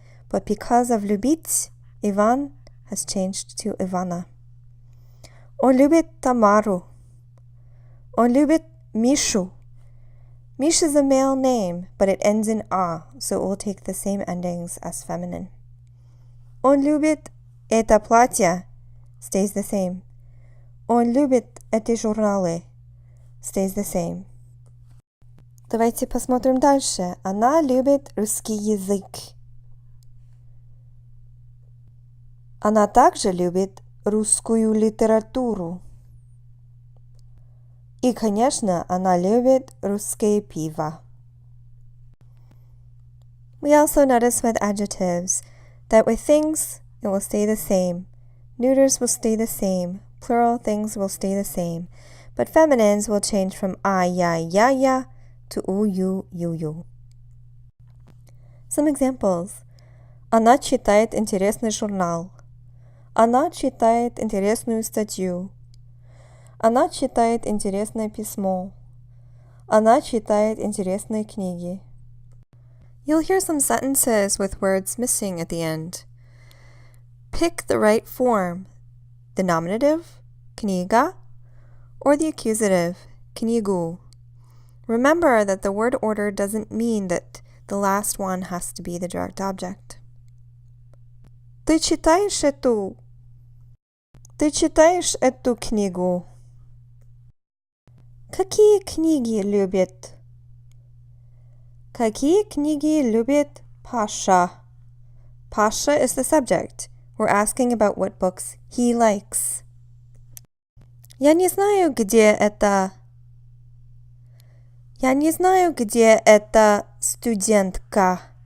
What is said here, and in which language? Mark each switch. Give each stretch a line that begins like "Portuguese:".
English: But because of любить, Ivan has changed to Ivana.
Russian: Он любит Тамару. Он любит Мишу.
English: Mish is a male name, but it ends in a, so it will take the same endings as feminine.
Russian: Он любит это платье
English: stays the same.
Russian: Он любит эти журналы
English: stays the same.
Russian: Давайте посмотрим дальше. Она любит русский язык. Она также любит русскую литературу. И, конечно, она любит русское пиво.
English: We also notice with adjectives that with things, it will stay the same. Neuters will stay the same. Plural things will stay the same. But feminines will change from a, ya to u, you. Some examples.
Russian: Она читает интересный журнал. Она читает интересную статью. Она читает интересное письмо. Она читает интересные книги.
English: You'll hear some sentences with words missing at the end. Pick the right form, the nominative, книга, or the accusative, книгу. Remember that the word order doesn't mean that the last one has to be the direct object.
Russian: Ты читаешь эту книгу? Какие книги любит? Какие книги любит Pasha?
English: Pasha is the subject. We're asking about what books he likes.
Russian: Я не знаю, где это. Я не знаю, где эта студентка.